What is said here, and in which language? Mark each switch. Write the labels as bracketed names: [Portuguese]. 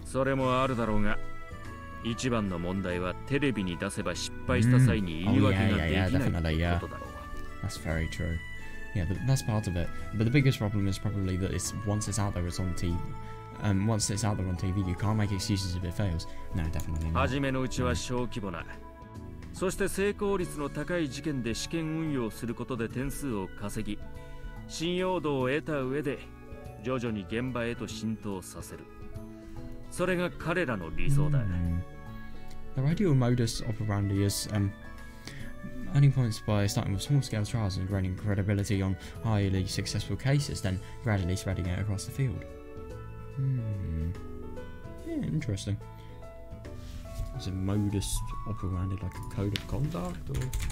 [English] Definitely, yeah. That's very true. Yeah, that's part of it. But the biggest problem is probably that once it's out there, it's on TV. Once it's out there on TV, you can't make excuses if it fails. No, definitely not. [Japanese] そして成功率の高い事件で試験運用することで点数を稼ぎ、信用度を得た上で徐々に現場へと浸透させる。それが彼らの理想だ。 [English] The ideal modus operandi is earning points by starting with small-scale trials and gaining credibility on highly successful cases, then gradually spreading it across the field. Yeah, interesting. Is it modus operandi like a code of conduct, or?